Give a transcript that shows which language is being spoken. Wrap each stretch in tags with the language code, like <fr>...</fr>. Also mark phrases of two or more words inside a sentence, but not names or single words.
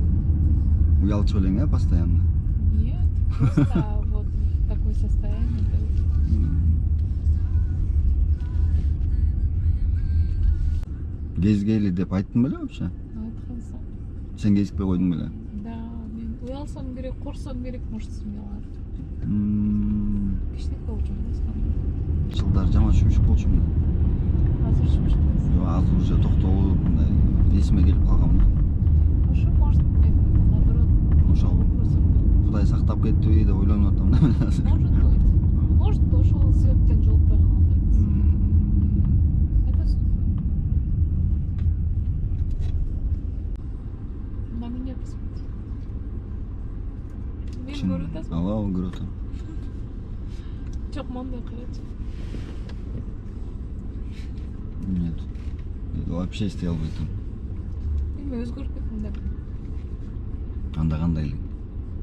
<ky>Уялчу элең, э,</ky> <ru>постоянно. Нет, просто вот такое состояние.</ru> <ky>Кезгейли деп айттым беле вообще? Айткансың. Сен кезикпей койдуң беле? Да, мен уялсам керек, корксом керек, может, смело. Кичинекей болчумун басканда. Жылдар жаман шүмшүк болчумун. Азыр шумшук эмес. Жок, азыр уже токтолуп, мындай эсиме келип калгам да. Ошо может мен наоборот. Ошо Кудай сактап кеттиби деп ойлонуп атам да мен азыр.</ky> <ru>Может быть. Может,</ru> <ky>ошол себептен жолукпай калгандарбыз. Айтасың.</ky> <ru>На меня посмотри.</ru> <ky>Мени көрүп атасың? Ооба, көрүп атам. Жок, моундай карачы.</ky> <ru>Нет.</ru> <ky>Вообще истей албай атам. Эми өзгөрүп кеттим да. Анда кандай эле?</ky>